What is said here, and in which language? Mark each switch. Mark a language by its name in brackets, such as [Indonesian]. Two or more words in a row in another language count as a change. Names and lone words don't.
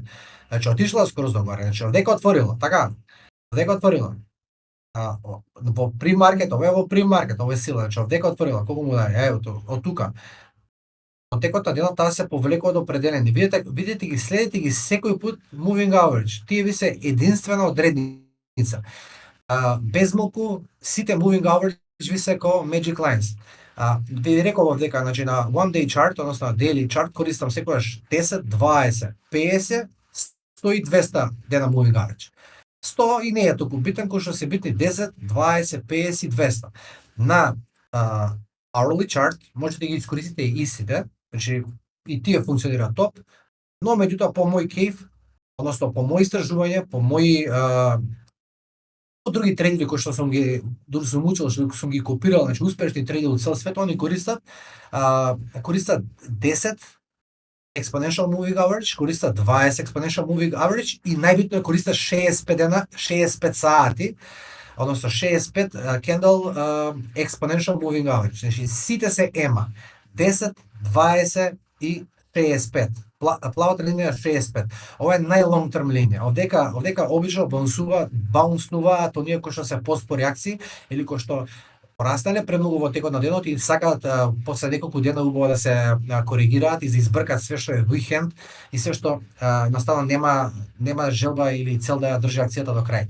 [Macedonian] Значи отишла скоро догоре, значи овдека отворила, така, овдека отворила. Во примаркет, ова е во примаркет, ова е сила, значи овдека отворила, колку му дај, од тука. Од текот на денот таа се повлекува до определени. Видите ги, следите ги секој пат [English] moving average. [Macedonian] Тие ви се единствена одредница. Безмалку сите [English] moving average [Macedonian] ви се ко [English] magic lines. [Macedonian] Ви реков дека значи на [English] one day chart, [Macedonian] односно [English] daily chart [Macedonian] користам секогаш 10, 20, 50, 100 и 200 дена [English] moving average. [Macedonian] 100 и не е толку битен кој што се битни 10, 20, 50 и 200. На [English] hourly chart [Macedonian] можете да ги искористите истите, значи и тие функционираат топ, но меѓутоа по мој кейф, односно по мој истражување, по мои други трейдери кои што сум учил, што сум ги копирал, значи успешни трейдери од цел свет, они користат 10 [English] exponential moving average, [Macedonian] користат 20 [English] exponential moving average [Macedonian] и најбитно е користат 65 дена, 65 сати, односно 65 [English] candle exponential moving average. [Macedonian] Значи сите се ема 10, 20 и 65. Плавата линија 65. Ова е нај- [English] long term [Macedonian] линија. Овдека обично баунснуваат оние кои што се поспори акции или кои што пораснале премногу во текот на денот и сакаат после неколку дена убаво да се коригираат и да избркат све што е викенд и све што наставно нема желба или цел да ја држи акцијата до крај.